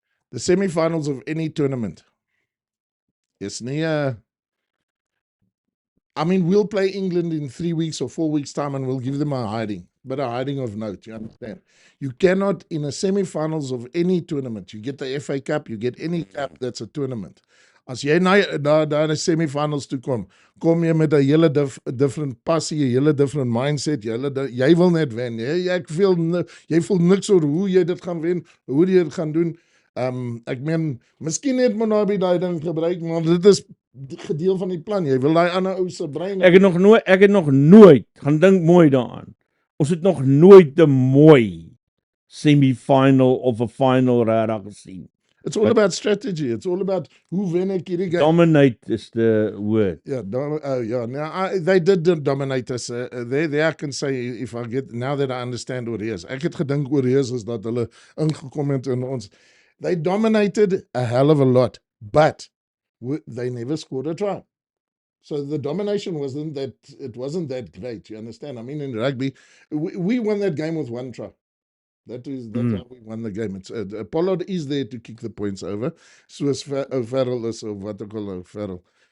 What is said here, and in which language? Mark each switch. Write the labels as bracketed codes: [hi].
[en] The semi-finals of any tournament is nie I mean, we'll play England in 3 weeks or 4 weeks time and we'll give them a hiding, but a hiding of note, you understand? You cannot, in a semi-finals of any tournament, you get the FA Cup, you get any cup that's a tournament. [af] As jy daar in die semi-finals toe kom jy met 'n hele different passie, 'n hele different mindset, jy wil net wen. Jy voel niks oor hoe jy dit gaan wen, hoe jy dit gaan doen. Ek meen, miskien het Monabi daai ding gebruik, maar dit is gedeel van die plan. Jy wil daai ander ou se brein. Ek het nog nooit, gaan dink mooi daaraan. Ons het nog nooit 'n mooi semi-final of 'n final regtig gesien. [en] It's all about strategy. It's all about who wen ek hierdie game. Dominate is the word. They did dominate us. There I can say, if I get, now that I understand oorheers. [af] Ek het gedink oorheers is dat hulle ingekom het in ons. [en] They dominated a hell of a lot, but they never scored a try. So the domination wasn't that great, you understand? I mean, in rugby, we won that game with 1 try. That's how we won the game. Pollard is there to kick the points over, [af] soos Farrell is, of wat ek al Farrell.